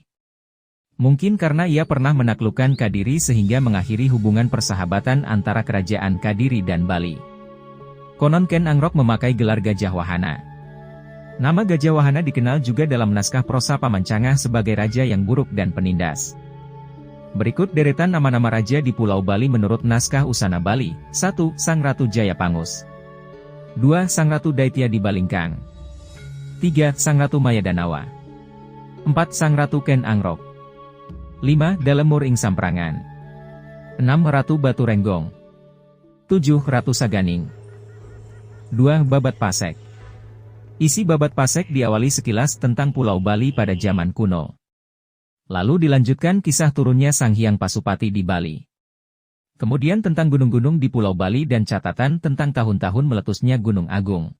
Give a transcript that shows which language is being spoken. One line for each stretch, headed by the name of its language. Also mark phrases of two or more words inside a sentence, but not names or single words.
Indonesian: Mungkin karena ia pernah menaklukkan Kadiri sehingga mengakhiri hubungan persahabatan antara kerajaan Kadiri dan Bali. Konon Ken Angrok memakai gelar Gajah Wahana. Nama Gajah Wahana dikenal juga dalam naskah prosa Pamancangah sebagai raja yang buruk dan penindas. Berikut deretan nama-nama raja di Pulau Bali menurut naskah Usana Bali. 1. Sang Ratu Jayapangus. 2. Sang Ratu Daitya di Balingkang. 3. Sang Ratu Mayadanawa. 4. Sang Ratu Ken Angrok. 5. Dalemur ing Samprangan. 6. Ratu Batu Renggong. 7. Ratu Saganing. 2. Babat Pasek. Isi Babat Pasek diawali sekilas tentang Pulau Bali pada zaman kuno. Lalu dilanjutkan kisah turunnya Sang Hyang Pasupati di Bali. Kemudian tentang gunung-gunung di Pulau Bali dan catatan tentang tahun-tahun meletusnya Gunung Agung.